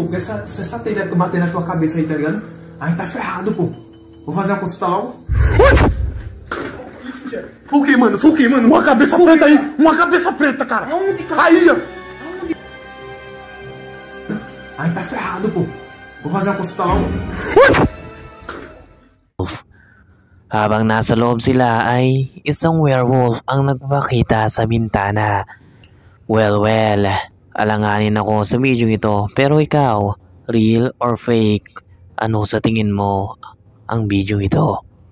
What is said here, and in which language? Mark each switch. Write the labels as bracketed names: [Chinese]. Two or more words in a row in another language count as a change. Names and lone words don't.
[Portuguese] Porque se essa telha bater na tua cabeça aí, tá ligado? A gente tá ferrado, pô. Vou fazer uma consulta logo. Foi o que, mano? Foi o que, mano? Uma cabeça preta aí. Uma cabeça preta, cara. Aonde, cara? Aí, ó. Aonde? A gente tá ferrado, pô. Vou fazer uma consulta logo. [Filipino] Habang nasa loob sila ay isang werewolf ang nagpakita sa bintana. Well, alanganin ako sa video ito, pero ikaw, [English] real or fake? [Filipino] Ano sa tingin mo ang video ito?